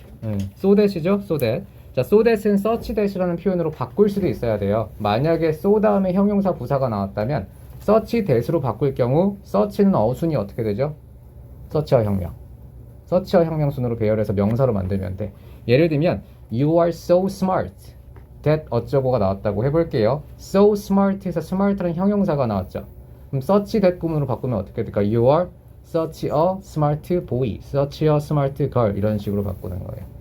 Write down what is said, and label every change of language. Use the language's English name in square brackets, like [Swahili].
[Korean] 네, 소댓이죠, 소댓. 자, so that은 such that이라는 표현으로 바꿀 수도 있어야 돼요. 만약에 so 다음에 형용사 부사가 나왔다면 such that으로 바꿀 경우 such는 어순이 어떻게 되죠? such와 형명. such와 형명순으로 배열해서 명사로 만들면 돼. 예를 들면 [English] you are so smart. [Korean] that 어쩌고가 나왔다고 해볼게요. so smart에서 smart라는 형용사가 나왔죠. 그럼 such that 부분으로 바꾸면 어떻게 될까? [English] You are such a smart boy, such a smart girl [Korean] 이런 식으로 바꾸는 거예요.